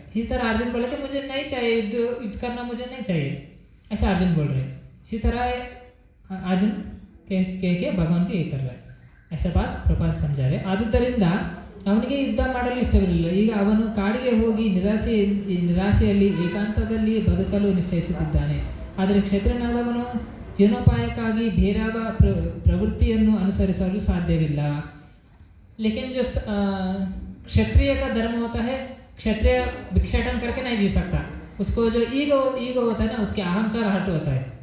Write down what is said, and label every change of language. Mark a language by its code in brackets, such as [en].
[hi] इसी तरह अर्जुन बोले कि मुझे नहीं चाहिए, युद्ध करना मुझे नहीं चाहिए, ऐसा अर्जुन बोल रहे. इसी तरह अर्जुन के भगवान को ये कर रहा है, ऐसा बात प्रपात समझा रहे. [kn] ಆದುದರಿಂದ ಅವನಿಗೆ ಯುದ್ಧ ಮಾಡಲು ಇಷ್ಟವಿರಲಿಲ್ಲ. ಈಗ ಅವನು ಕಾಡಿಗೆ ಹೋಗಿ ನಿರಾಸೆಯಲ್ಲಿ ಏಕಾಂತದಲ್ಲಿ ಬದುಕಲು ನಿಶ್ಚಯಿಸುತ್ತಿದ್ದಾನೆ. ಆದರೆ ಕ್ಷತ್ರಿಯನಾದವನು ಜೀವನೋಪಾಯಕ್ಕಾಗಿ ಬೇರಾವ ಪ್ರವೃತ್ತಿಯನ್ನು ಅನುಸರಿಸಲು ಸಾಧ್ಯವಿಲ್ಲ. [hi] लेकिन जो क्षत्रिय का धर्म होता है, क्षत्रिय भिक्षाटन करके नहीं जी सकता. उसको जो ईगो होता है ना, उसके अहंकार हट होता है.